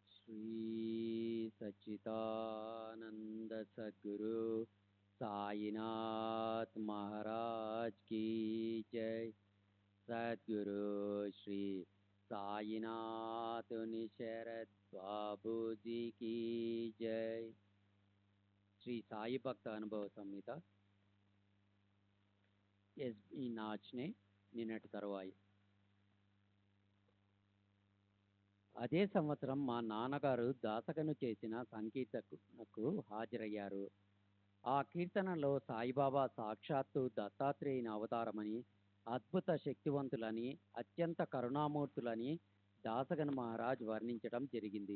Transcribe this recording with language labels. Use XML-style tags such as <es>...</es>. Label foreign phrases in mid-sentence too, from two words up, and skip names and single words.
<hi>श्री सच्चिदानंद सद्गुरु साईनाथ महाराज की जय। सद्गुरु श्री साईनाथ निशरद बाबू जी की जय।</hi> <te>श्री साई भक्त अनुभव संहिత ఎస్బి నాచ్నే నిన్నటి తరువాయి. అదే సంవత్సరం మా నాన్నగారు దాసగను చేసిన సంకీర్తనకు హాజరయ్యారు. ఆ కీర్తనలో సాయిబాబా సాక్షాత్తు దత్తాత్రేయుని అవతారమని, అద్భుత శక్తివంతులని, అత్యంత కరుణామూర్తులని దాసగన్ మహారాజ్ వర్ణించడం జరిగింది.</te>